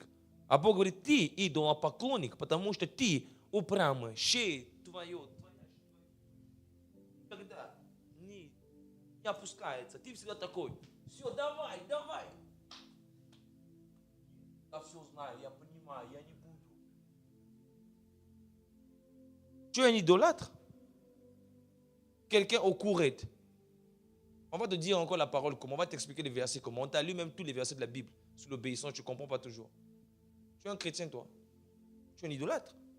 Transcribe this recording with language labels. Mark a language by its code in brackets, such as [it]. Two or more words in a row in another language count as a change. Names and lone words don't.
[ru] А Бог говорит, ты идолопоклонник, потому что ты упрямый, шея твоя. Когда не опускается, ты всегда такой, все, давай. Я все знаю, я понимаю, я не буду. [fr] Tu es un idolâtre. Quelqu'un au courette. On va te dire encore la parole comment, on va t'expliquer les versets comment. On t'a lu même tous les versets de la Bible sur l'obéissance, tu ne comprends pas toujours. Tu es un chrétien, toi. Tu es un idolâtre.